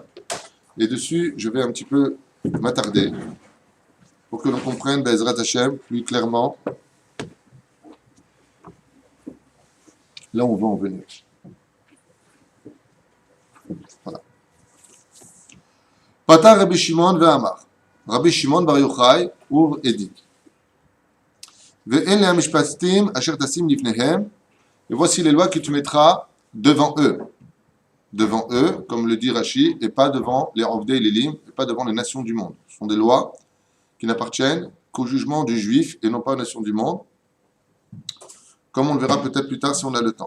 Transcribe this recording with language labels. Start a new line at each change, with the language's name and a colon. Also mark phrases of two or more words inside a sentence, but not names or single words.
French: Et dessus, je vais un petit peu m'attarder pour que l'on comprenne
Hebrew: בעזרת השם
French: plus clairement là où on va en venir. Voilà.
Hebrew: פתח רבי שמעון ואמר.
French: Rabbi Shimon bar Yochai ouvre et dit
Hebrew: ואלה המשפטים אשר תשים לפניהם.
French: Et voici les lois que tu mettras devant eux. Devant eux, comme le dit Rashi, et pas devant les Ovdei et les Lim, et pas devant les nations du monde. Ce sont des lois qui n'appartiennent qu'au jugement du juif et non pas aux nations du monde. Comme on le verra peut-être plus tard si on a le temps.